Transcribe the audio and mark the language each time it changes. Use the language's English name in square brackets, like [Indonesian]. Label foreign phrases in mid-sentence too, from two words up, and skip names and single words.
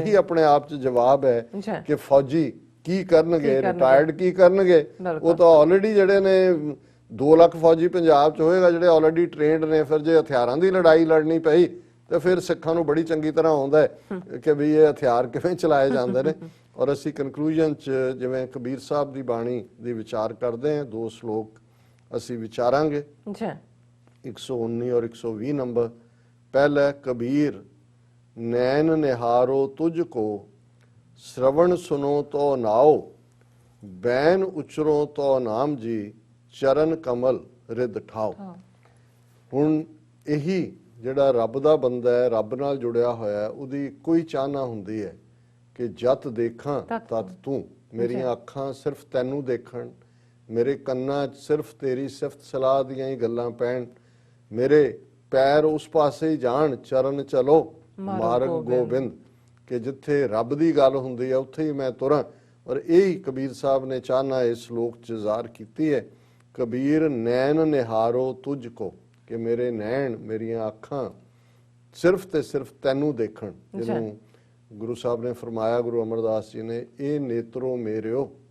[Punjabi] ਇਹੀ ਆਪਣੇ ਆਪ 'ਚ ਜਵਾਬ ਹੈ ਕਿ ਫੌਜੀ ਕੀ ਕਰਨਗੇ ਰਿਟਾਇਰਡ ਕੀ ਕਰਨਗੇ ਉਹ ਤਾਂ ਆਲਰੇਡੀ ਜਿਹੜੇ ਨੇ 2 ਲੱਖ ਫੌਜੀ ਪੰਜਾਬ 'ਚ ਹੋਏਗਾ ਜਿਹੜੇ ਆਲਰੇਡੀ ਟ੍ਰੇਨਡ ਨੇ ਫਿਰ ਜੇ ਹਥਿਆਰਾਂ ਦੀ ਲੜਾਈ ਲੜਨੀ ਪਈ ਤੇ ਫਿਰ ਸਿੱਖਾਂ ਨੂੰ ਬੜੀ ਚੰਗੀ ਤਰ੍ਹਾਂ ਆਉਂਦਾ ਹੈ ਕਿ ਵੀ ਇਹ ਹਥਿਆਰ ਕਿਵੇਂ ਚਲਾਏ ਜਾਂਦੇ ਨੇ ਔਰ ਅਸੀਂ ਕਨਕਲੂਜਨ 'ਚ ਜਿਵੇਂ ਕਬੀਰ ਸਾਹਿਬ ਦੀ ਬਾਣੀ ਦੀ ਵਿਚਾਰ ਕਰਦੇ ਹਾਂ 2 ਸ਼ਲੋਕ ਅਸੀਂ ਵਿਚਾਰਾਂਗੇ 119 ਔਰ 120 ਨੰਬਰ ਪਹਿਲਾ ਕਬੀਰ [Hindi] ਨੈਣ ਨਿਹਾਰੋ ਤੁਝ ਕੋ श्रवण सुनो तो नाओ बैन उचरो तो नाम जी चरण कमल रिद ठाओ [Punjabi] ਹੁਣ ਇਹੀ ਜਿਹੜਾ ਰੱਬ ਦਾ ਬੰਦਾ ਹੈ ਰੱਬ ਨਾਲ ਜੁੜਿਆ ਹੋਇਆ ਉਹਦੀ ਕੋਈ ਚਾਹਨਾ ਹੁੰਦੀ ਹੈ ਕਿ ਜਤ ਦੇਖਾਂ ਤਤ ਤੂੰ ਮੇਰੀਆਂ ਅੱਖਾਂ ਸਿਰਫ ਤੈਨੂੰ ਦੇਖਣ ਮੇਰੇ ਕੰਨਾਂ 'ਚ ਸਿਰਫ ਤੇਰੀ ਸਿਫਤ ਸਲਾਹ ਦੀਆਂ ਹੀ ਗੱਲਾਂ ਪੈਣ ਮੇਰੇ ਪੈਰ ਉਸ ਪਾਸੇ ਹੀ ਜਾਣ [Hindi] ਚਰਨ ਚਲੋ ਮਾਰਗ ਗੋਬਿੰਦ [Punjabi] ਕਿ ਜਿੱਥੇ ਰੱਬ ਦੀ ਗੱਲ ਹੁੰਦੀ ਹੈ ਉੱਥੇ ਹੀ ਮੈਂ ਤੁਰਾਂ ਔਰ ਇਹੀ ਕਬੀਰ ਸਾਹਿਬ ਨੇ ਚਾਹਨਾ ਇਸ ਸ਼ਲੋਕ 'ਚ ਜ਼ਾਹਰ ਕੀਤੀ ਹੈ ਕਬੀਰ [Hindi] ਨੈਣ ਨਿਹਾਰੋ ਤੁਝ ਕੋ [Punjabi] ਕਿ ਮੇਰੇ ਨੈਣ ਮੇਰੀਆਂ ਅੱਖਾਂ ਸਿਰਫ ਤੇ ਸਿਰਫ ਤੈਨੂੰ ਦੇਖਣ ਜਿਹਨੂੰ ਗੁਰੂ ਸਾਹਿਬ ਨੇ ਫਰਮਾਇਆ ਗੁਰੂ ਅਮਰਦਾਸ ਜੀ ਨੇ ਇਹ ਨੇਤਰੋ ਮੇਰਿਓ